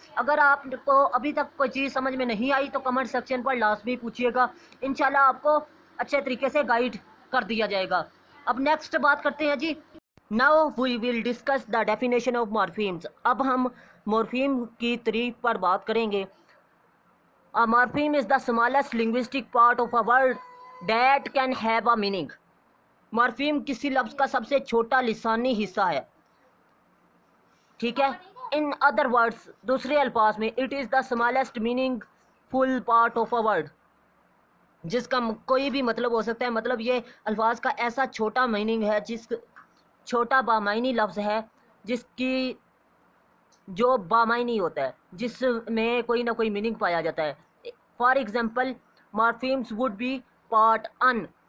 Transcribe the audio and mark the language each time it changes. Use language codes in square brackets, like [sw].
[ur] اگر آپ کو ابھی تک کوئی چیز سمجھ میں نہیں آئی تو کمنٹ سیکشن پر لازمی پوچھیے گا، انشاءاللہ آپ کو اچھے طریقے سے گائیڈ کر دیا جائے گا. اب نیکسٹ بات کرتے ہیں جی. [en] Now we will discuss the definition of morphemes. [ur] اب ہم مورفیم کی تعریف پر بات کریں گے. [en] A morpheme is the smallest linguistic part of a word that can have a meaning. [ur] مورفیم کسی لفظ کا سب سے چھوٹا لسانی حصہ ہے. ٹھیک ہے. [en] In other words, [ur] دوسرے الفاظ میں [en] it is the smallest meaningful part of a word. [ur] جس کا کوئی بھی مطلب ہو سکتا ہے. مطلب یہ الفاظ کا ایسا چھوٹا میننگ ہے، جس چھوٹا بامعنی لفظ ہے جس کی جو بامعنی ہوتا ہے، جس میں کوئی نہ کوئی میننگ پایا جاتا ہے. [en] For example morphemes would be part in.